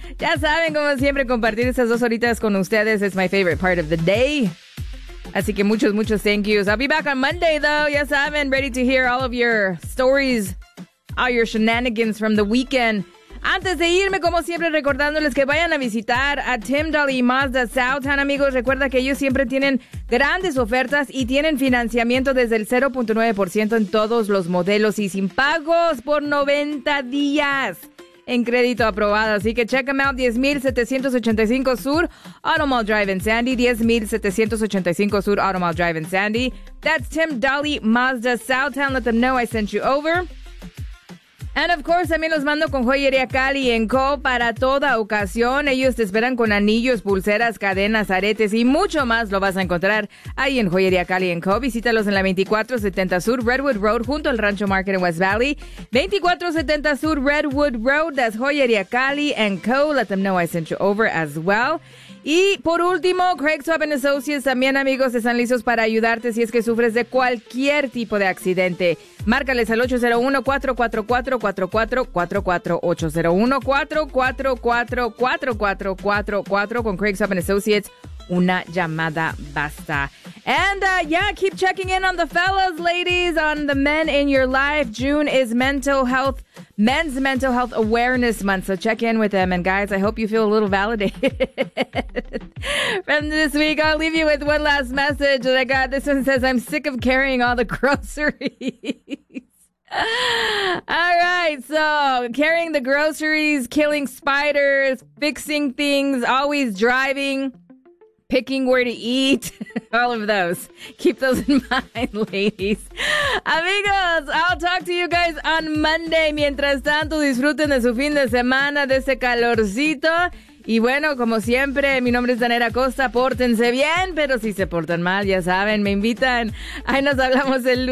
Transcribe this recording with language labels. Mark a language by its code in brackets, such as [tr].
[es] Ya saben, como siempre, compartir estas dos horitas con ustedes. [en] It's my favorite part of the day. [es] Así que muchos, muchos [en] thank yous. I'll be back on Monday, though. [es] Ya saben, [en] ready to hear all of your stories, all your shenanigans from the weekend. [es] Antes de irme, como siempre, recordándoles que vayan a visitar a Tim Daly Mazda Southtown, amigos. Recuerda que ellos siempre tienen grandes ofertas y tienen financiamiento desde el 0.9% en todos los modelos y sin pagos por 90 días en crédito aprobado. Así que [en] check them out, 10,785 Sur Automall Drive in Sandy, 10,785 Sur Automall Drive in Sandy. That's Tim Daly Mazda Southtown. Let them know I sent you over. And of course, [es] también los mando con Joyería Cali & Co. para toda ocasión. Ellos te esperan con anillos, pulseras, cadenas, aretes y mucho más. Lo vas a encontrar ahí en Joyería Cali & Co. Visítalos en la 2470 Sur Redwood Road junto al Rancho Market en West Valley. [en] 2470 Sur Redwood Road, that's Joyería Cali & Co. Let them know I sent you over as well. [es] Y por último, Craig Swap & Associates también, amigos, están listos para ayudarte si es que sufres de cualquier tipo de accidente. Márcales al 801-444-4444, 801-444-4444 con Craig Swap & Associates. Una llamada basta. [en] And yeah, keep checking in on the fellas, ladies, on the men in your life. June is men's mental health awareness month. So check in with them. And guys, I hope you feel a little validated. From this week, I'll leave you with one last message that I got. This one says, I'm sick of carrying all the groceries. All right. So carrying the groceries, killing spiders, fixing things, always driving, picking where to eat, all of those. Keep those in mind, ladies. Amigos, I'll talk to you guys on Monday. [es] Mientras tanto, disfruten de su fin de semana, de ese calorcito. Y bueno, como siempre, mi nombre es Daniela Costa. Pórtense bien, pero si se portan mal, ya saben, me invitan. Ahí nos hablamos el lunes.